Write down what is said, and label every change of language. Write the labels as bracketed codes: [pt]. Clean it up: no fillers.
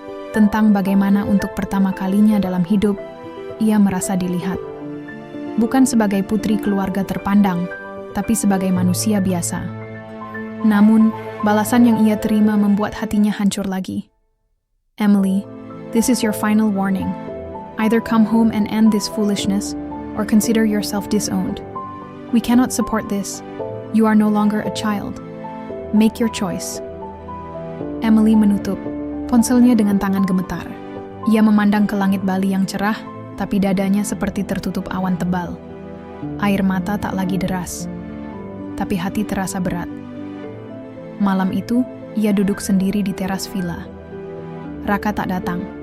[id] Tentang bagaimana untuk pertama kalinya dalam hidup, ia merasa dilihat. Bukan sebagai putri keluarga terpandang, tapi sebagai manusia biasa. Namun, balasan yang ia terima membuat hatinya hancur lagi. [en] Emily, this is your final warning. Either come home and end this foolishness, or consider yourself disowned. We cannot support this. You are no longer a child. Make your choice. [id] Emily menutup ponselnya dengan tangan gemetar. Ia memandang ke langit Bali yang cerah, tapi dadanya seperti tertutup awan tebal. Air mata tak lagi deras, tapi hati terasa berat. Malam itu, ia duduk sendiri di teras villa. Raka tak datang.